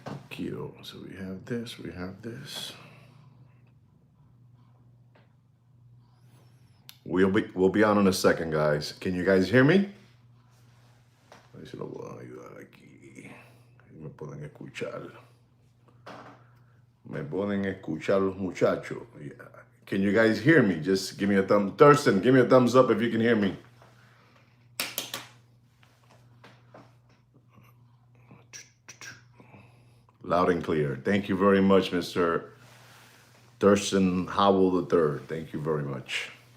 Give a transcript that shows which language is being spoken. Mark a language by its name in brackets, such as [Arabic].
[English] Keto. So we have this, we have this. We'll be on in a second, guys. Can you guys hear me? [Spanish] A ver si lo puedo ayudar aquí. Me pueden escuchar. Me pueden escuchar los muchachos. [English] Yeah. Can you guys hear me? Just give me a thumb. Thurston, give me a thumbs up if you can hear me. Loud and clear. Thank you very much, Mr. Thurston Howell III. Thank you very much.